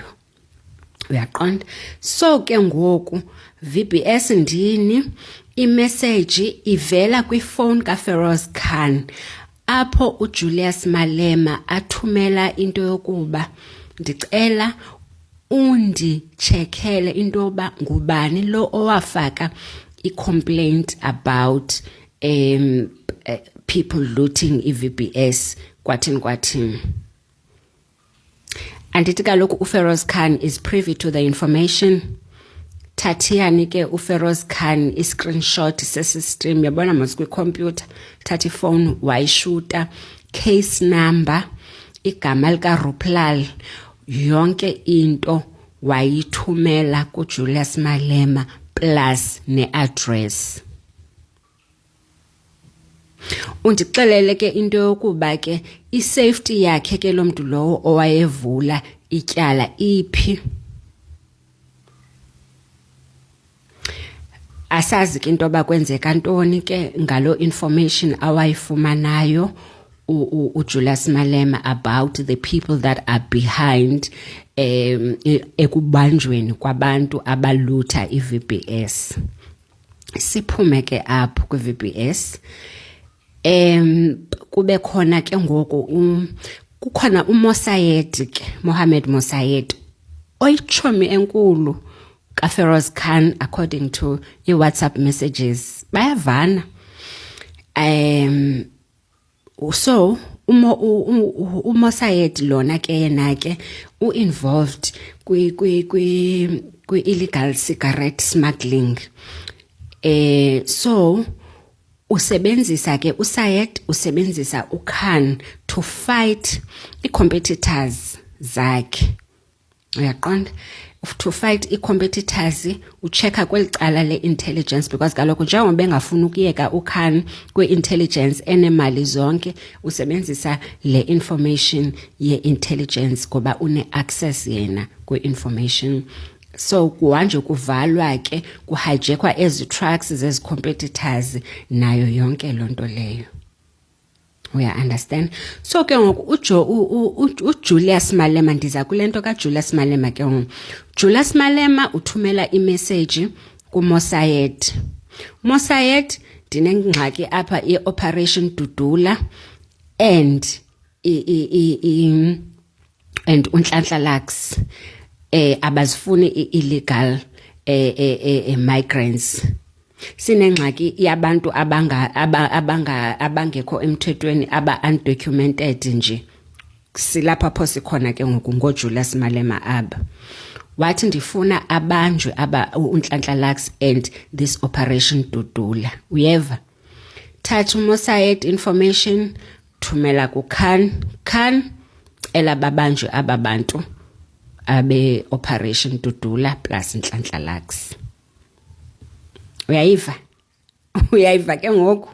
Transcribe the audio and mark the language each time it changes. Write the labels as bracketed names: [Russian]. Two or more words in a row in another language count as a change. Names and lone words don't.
[Xhosa] Uyaqonda? So ke ngoku VBS ndini imessage ivela kwifone kaFeroz Khan apho uJulius Malema athumela into yokuba ndicela undicheckele into yoba ngubani lo owafaka i-complaint [English] about people looting [Xhosa] i-VBS kwathini. Andithi kaloku [English] uFeroz Khan is privy to the information. [Xhosa] Thathiyani ke uFeroz Khan i-screenshot sesi-stream yabona mos kwi-computer, thatha ifone wayishuta, case number, igama likaRuplal, yonke into wayithumela kuJulius Malema plus ne-address. Undixelele ke into yokuba ke i-safety yakhe ke lo mntu lowo owayevula ityala iphi. asazi ke into bakwenzeka ntoni ke ngalo information awayifumanayo uJulius Malema [English] about the people that are behind [Xhosa] ekubanjweni kwabantu abalutha iVBS. Siphume ke apho kwiVBS kube khona ke ngoku kukhona uMosayed ke Mohammed Mosayed oyichomi enkulu kaFeroz Khan [English] according to WhatsApp messages [Xhosa] bayavana. So uMosayed lona ke yena ke involved kwi [English] illegal cigarette smuggling. [Xhosa] So usebenzisa ke uSayed usebenzisa uKhan [English] to fight competitors [Xhosa] zakhe. Uyaqonda? [English] To fight competitors [Xhosa] uchecka kwelicala le-intelligence because kaloku njengoba bengafuna ukuyeka uKhan kwi-intelligence enemali zonke usebenzisa le information ye-intelligence ngoba une-access yena kwi-information. So kuhanje kuvalwa ke kuhijackwa ezi trucks zezi competitors nayo yonke lonto leyo. [English] We understand. [Xhosa] So ke ngoku uJulius Malema ndiza kulento kaJulius Malema ke ngoku. Julius Malema uthumela imessage kuMosayed. Mosayed dinengxaki apha iOperation Dudula and uNhlanhla Lux abazifuni [English] illegal migrants. [Xhosa] Sinengxaki yabantu abangekho emthethweni undocumented nje. Silapha pho sikhona ke ngoku ngoJulius Malema aba. Wathi ndifuna abanjwe uNhlanhla Lux [English] and this Operation Dudula. [Xhosa] Uyeva? Thatha uMosayed information thumela kuKhan. Khan elababanjwe ababantu abe Operation Dudula plus Nhlanhla Lux. Uyayiva? Uyayiva ke ngoku?